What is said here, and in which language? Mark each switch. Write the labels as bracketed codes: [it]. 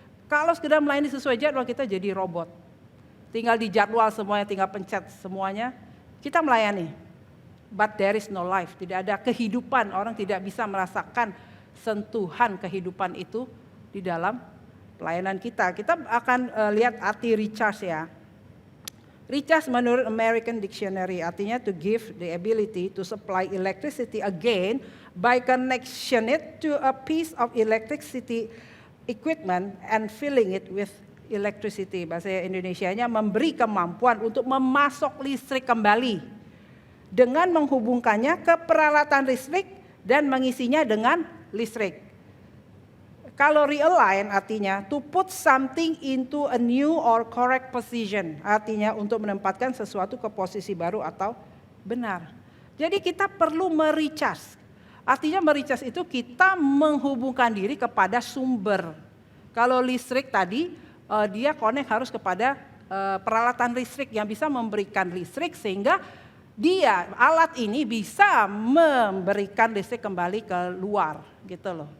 [id] Kalau sekedar melayani sesuai jadwal kita jadi robot. Tinggal di jadwal semuanya, tinggal pencet semuanya, kita melayani. [en] But there is no life, [id] tidak ada kehidupan, orang tidak bisa merasakan sentuhan kehidupan itu di dalam pelayanan kita. Kita akan lihat arti recharge ya. [en] Recharge [id] menurut American Dictionary artinya [en] to give the ability to supply electricity again by connection it to a piece of electricity equipment and filling it with electricity. [id] Bahasa Indonesianya memberi kemampuan untuk memasok listrik kembali dengan menghubungkannya ke peralatan listrik dan mengisinya dengan listrik. Kalau realign artinya [en] to put something into a new or correct position. [id] Artinya untuk menempatkan sesuatu ke posisi baru atau benar. Jadi kita perlu merecharge. Artinya merecharge itu kita menghubungkan diri kepada sumber. Kalau listrik tadi dia connect harus kepada peralatan listrik yang bisa memberikan listrik sehingga alat ini bisa memberikan listrik kembali ke luar gitu loh.